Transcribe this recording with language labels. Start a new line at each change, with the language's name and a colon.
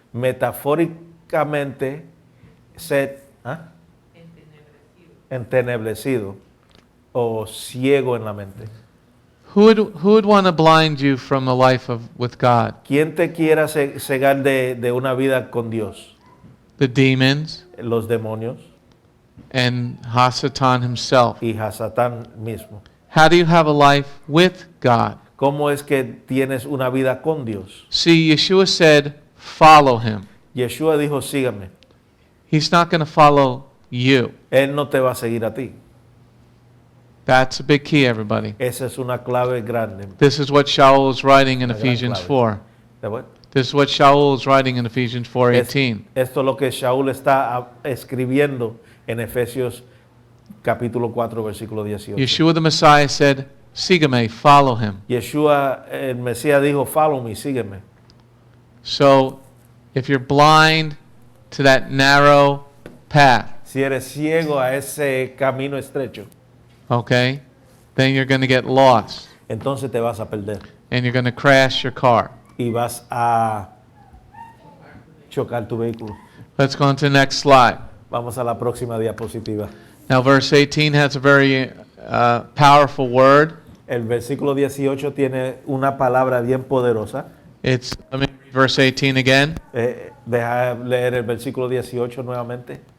Spanish: Metafóricamente, ser entenebrecido o ciego en la mente.
English: Who would want to blind you from a life with God?
Spanish: ¿Quién te quiera cegar de una vida con Dios?
English: The demons
Spanish: Los demonios
English: and Hasatan himself.
Spanish: y Hasatán mismo.
English: How do you have a life with God?
Spanish: ¿Cómo es que tienes una vida con Dios?
English: See, Yeshua said, follow him.
Spanish: Yeshua dijo, sígame.
English: He's not going to follow you.
Spanish: Él no te va a seguir a ti.
English: That's a big key, everybody.
Spanish: Esa es una clave grande.
English: This is what Sha'ul is writing in
Spanish: La gran
English: Ephesians
Spanish: clave.
English: 4.
Spanish: ¿De acuerdo?
English: This is what Sha'ul is writing in Ephesians 4:18.
Spanish: Esto es lo que Sha'ul está escribiendo en Efesios capítulo 4, versículo 18.
English: Yeshua the Messiah said,
Spanish: sígueme,
English: follow him.
Spanish: Yeshua, el Mesías dijo,
English: follow me,
Spanish: sígueme.
English: So, if you're blind to that narrow path,
Spanish: Si eres ciego a ese camino estrecho,
English: okay, then you're going to get lost
Spanish: entonces te vas a perder
English: and you're going to crash your car.
Spanish: y vas a chocar tu vehículo.
English: Let's go on to the next slide.
Spanish: Vamos a la próxima diapositiva.
English: Now, verse 18 has a very powerful word.
Spanish: El versículo 18 tiene una palabra bien poderosa.
English: Let me read verse 18 again.
Spanish: Deja leer el versículo 18 nuevamente.